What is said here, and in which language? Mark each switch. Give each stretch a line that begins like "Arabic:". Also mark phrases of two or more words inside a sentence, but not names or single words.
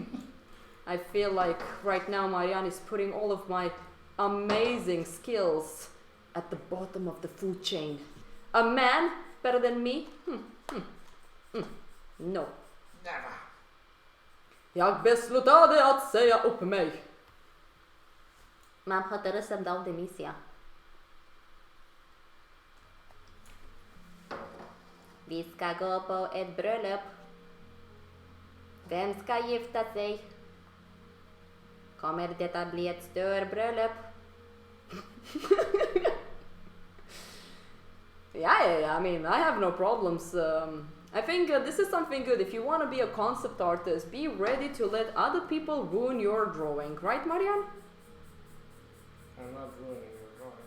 English: I feel like right now Marianne is putting all of my amazing skills at the bottom of the food chain. A man better than me? No. Never.
Swedish: Jag beslutade att säga upp mig.
Romanian: M-am hotărât să-mi dau demisia.
Swedish: Vi ska gå på ett bröllop. Vem ska gifta sig? Kommer det att bli ett störbröllop?
English: Yeah, I mean, I have no problems. I think this is something good. If you want to be a concept artist, be ready to let other people ruin your drawing. Right, Marianne? I'm not ruining your drawing.